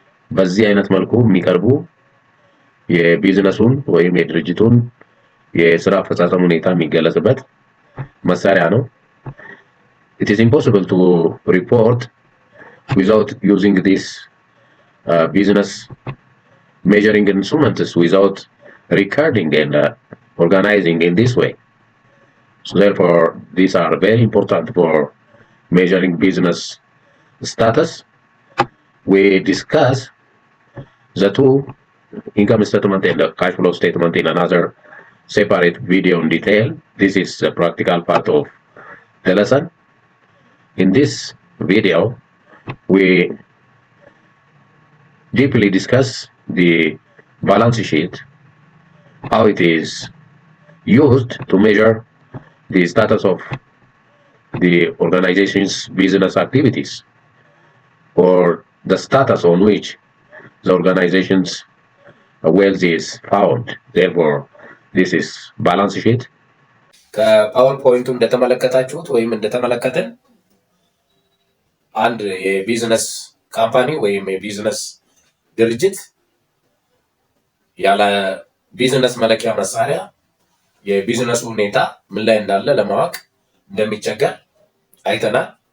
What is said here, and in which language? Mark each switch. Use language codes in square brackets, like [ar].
[am] በዚህ አይነት መልኩ የሚቀርቡ የቢዝነሱን ወይም የድርጅቱን የስራ አፈጻጸም ሁኔታ የሚገለጽበት መሳሪያ ነው። [en] It is impossible to report without using this business measuring instruments, without recording and organizing in this way. So therefore, these are very important for measuring business status. We discuss the two, income statement and the cash flow statement, in another separate video in detail. This is the practical part of the lesson. In this video, we deeply discuss the balance sheet, how it is used to measure the status of the organization's business activities, or the status on which the organization's wealth is found. Therefore, this is balance sheet. [am] ከፓወርፖይንቱ እንደተመለከታችሁት ወይም እንደተመለከትን አንድ የቢዝነስ ካምፓኒ ወይም የቢዝነስ ድርጅት ያለ ቢዝነስ መለኪያ መሳሪያ የቢዝነሱ ሁኔታ ምን ላይ እንዳለ ለማወቅ እንደሚቸገር አይተናል።